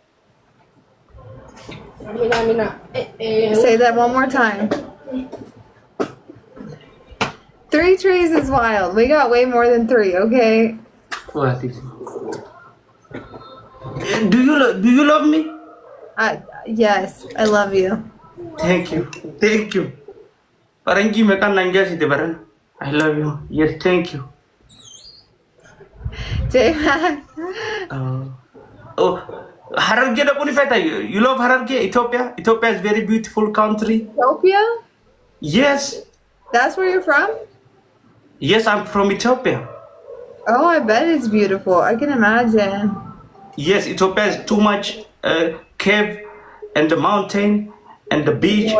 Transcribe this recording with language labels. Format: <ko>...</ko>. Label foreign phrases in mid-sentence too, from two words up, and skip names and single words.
<en>Say that one more time. 3 trees is wild. We got way more than 3, okay? What is it? Do you love me? Yes, I love you. Thank you.</en> <om>Faranjii meeqaan naan jaasite baran.</om> <en>I love you. Yes, thank you. J-Mac.</en> <om>Oh, Hararge da kuni feta.</om> <en>You love Hararge, Ethiopia? Ethiopia is very beautiful country. Ethiopia? Yes. That's where you're from? Yes, I'm from Ethiopia. Oh, I bet it's beautiful. I can imagine. Yes, Ethiopia is too much cave and the mountain and the beach.</en>